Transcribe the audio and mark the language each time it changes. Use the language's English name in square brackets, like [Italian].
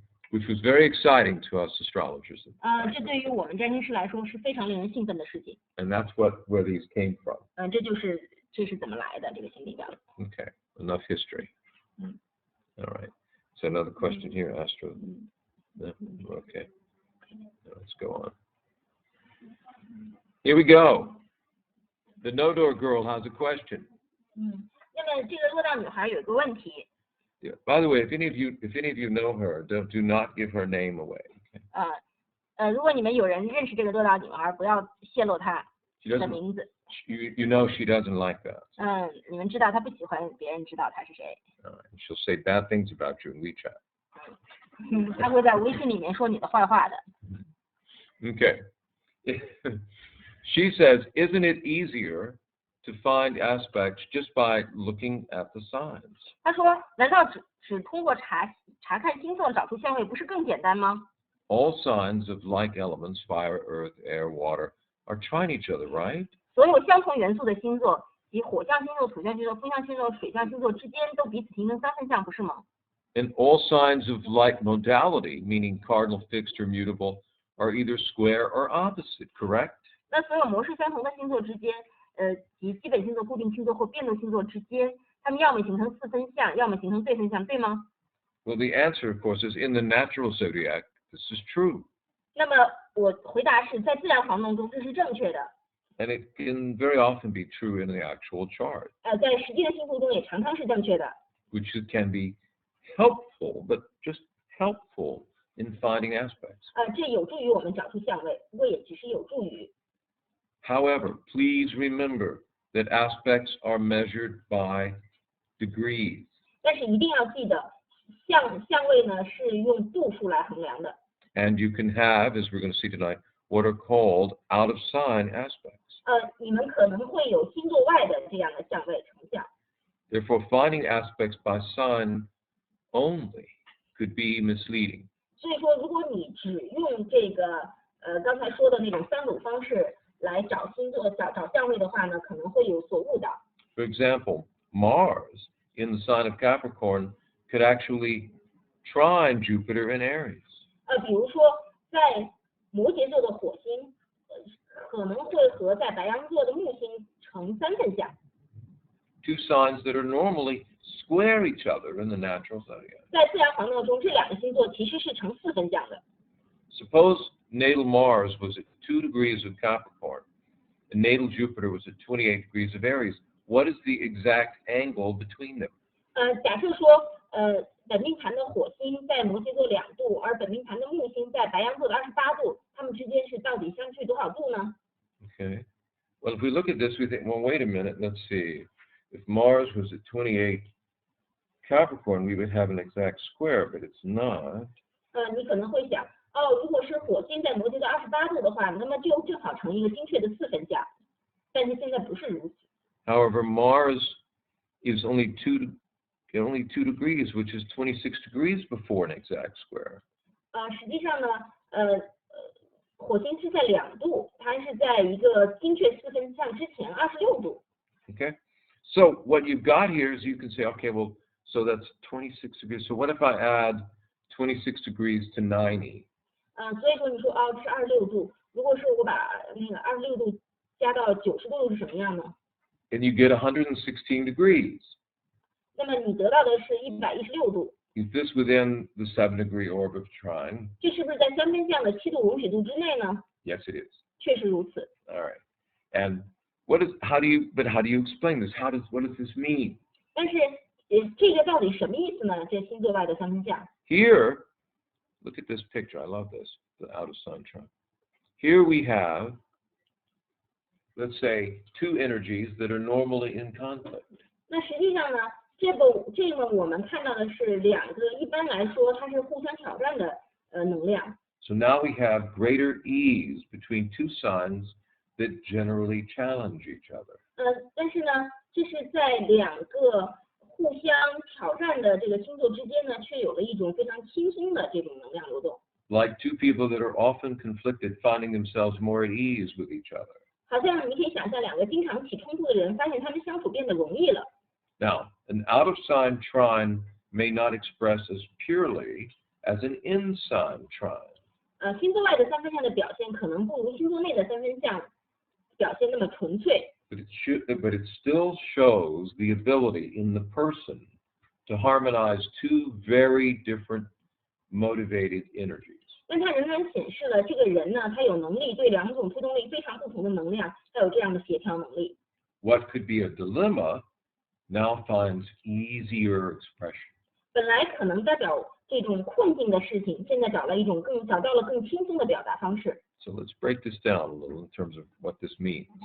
[English] Which was very exciting to us astrologers. [Chinese] 这对于我们占星师来说是非常令人兴奋的事情。 [English] And that's where these came from. [Chinese] 这是怎么来的这个心历表。 [English] Okay, enough history. All right. So another question here, Astro. No? Okay. Let's go on. Here we go. The no-door girl has a question. [Chinese] 那么这个落道女孩有一个问题。 [English] Yeah. By the way, if any of you know her, do not give her name away. Okay? [Chinese] 如果你们有人认识这个落道女孩，不要泄露她的名字。 [English] You know she doesn't like that. [Chinese] 你们知道她不喜欢别人知道她是谁。 [English] She'll say bad things about you in WeChat. [Chinese] 她会在微信里面说你的坏话的。 [English] Okay. She says, isn't it easier to find aspects just by looking at the signs? [Chinese] 她说，难道只通过查看星座找出相位不是更简单吗？ [English] All signs of like elements, fire, earth, air, water, are trying each other, right? [Chinese] 所有相同元素的星座，即火象星座、土象星座、风象星座、水象星座之间都彼此形成三分相，不是吗？ [English] And all signs of like modality, meaning cardinal, fixed, or mutable, are either square or opposite, correct? [Chinese] 那所有模式相同的星座之间，即基本星座、固定星座或变动星座之间，它们要么形成四分相，要么形成对分相，对吗？ [English] Well, the answer, of course, is in the natural zodiac, this is true. [Chinese] 那么我回答是在自然黄道中这是正确的。 [English] And it can very often be true in the actual chart. [Chinese] 在实际的星图中也常常是正确的。 [English] Which can be helpful, but just helpful in finding aspects. [Chinese] 这有助于我们找出相位，不过也只是有助于。 [English] However, please remember that aspects are measured by degrees. [Chinese] 但是一定要记得，相位呢是用度数来衡量的。 [English] And you can have, as we're going to see tonight, what are called out of sign aspects. [Chinese] 你们可能会有星座外的这样的相位成像。 [English] Therefore, finding aspects by sign only could be misleading. [Chinese] 所以说，如果你只用这个刚才说的那种三种方式来找星座、找相位的话呢，可能会有所误导。 [English] For example, Mars in the sign of Capricorn could actually trine Jupiter in Aries. [Chinese] 比如说在摩羯座的火星，可能会和在白羊座的木星成三分相。 [English] Two signs that are normally square each other in the natural zodiac. [Chinese] 在自然黄道中，这两个星座其实是成四分相的。 [English] Suppose natal Mars was at 2 degrees of Capricorn and natal Jupiter was at 28 degrees of Aries. What is the exact angle between them? [Chinese] 假设说，本命盘的火星在摩羯座2度，而本命盘的木星在白羊座的28度，它们之间是到底相距多少度呢？ [English] Okay. Well, if we look at this, we think, well, wait a minute, let's see. If Mars was at 28 Capricorn, we would have an exact square, but it's not. [Chinese] 你可能会想，如果是火星在摩羯座28度的话，那么就正好成一个精确的四分相。但是现在不是如此。 [English] However, Mars is only 2 degrees, which is 26 degrees before an exact square. [Chinese] 实际上呢，火星是在2度，它是在一个精确四分相之前26度。 [English] Okay. So what you've got here is you can say, okay, well, so that's 26 degrees. So what if I add 26 degrees to 90? [Chinese] 所以说你说这是26度，如果是我把那个26度加到90度是什么样呢？ [English] And you get 116 degrees. [Chinese] 那么你得到的是116度。 [English] Is this within the 7-degree orb of trine? [Chinese] 这是不是在三分相的7度容许度之内呢？ [English] Yes, it is. [Chinese] 确实如此。 [English] All right. And how do you explain this? What does this mean? [Chinese] 但是这个到底什么意思呢？这星座外的三分相。 [English] Here, look at this picture. I love this, the out of sign trine. Here we have, let's say, two energies that are normally in conflict. [Chinese] 那实际上呢，这个我们看到的是两个一般来说它是互相挑战的能量。 [English] So now we have greater ease between two signs that generally challenge each other. [Chinese] 但是呢，这是在两个互相挑战的这个星座之间呢，却有了一种非常轻松的这种能量流动。 [English] Like two people that are often conflicted finding themselves more at ease with each other. [Chinese] 好像你可以想象两个经常起冲突的人，发现他们相处变得容易了。 [English] Now, an out of sign trine may not express as purely as an in sign trine. [Chinese] 星座外的三分相的表现可能不如星座内的三分相表现那么纯粹。 [English] But it still shows the ability in the person to harmonize two very different motivated energies. [Chinese] 但它仍然显示了这个人呢，他有能力对两种推动力非常不同的能量，他有这样的协调能力。 [English] What could be a dilemma now finds easier expression. [Chinese] 本来可能代表这种困境的事情，现在找到了更轻松的表达方式。 [English] So let's break this down a little in terms of what this means.